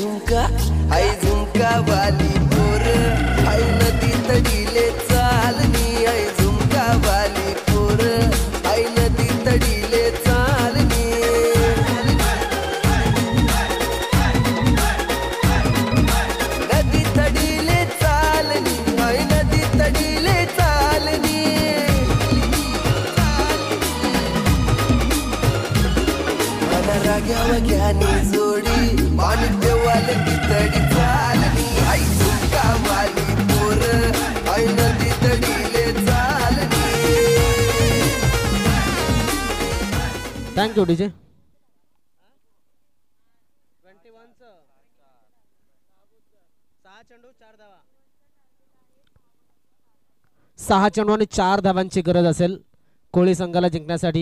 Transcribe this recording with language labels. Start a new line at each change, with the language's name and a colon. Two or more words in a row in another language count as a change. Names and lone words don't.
Marathi: झुमका आई झुमका वाली पोर आई नदी तडीले चालनी आई झुमका वाली पोर आई नदी तडीले चालनी नदी तडीले चालनी आई नदी तडीले चालनी मला राग्या वग्यानी जोडी पाणी देवाले की तडी चालनी आई झुमका वाली पोर आई नदी तडीले चालनी.
English: thank you DJ.
Marathi: 6 चेंडू आणि 4 धावांची गरज असेल कोळी संघाला जिंकण्यासाठी.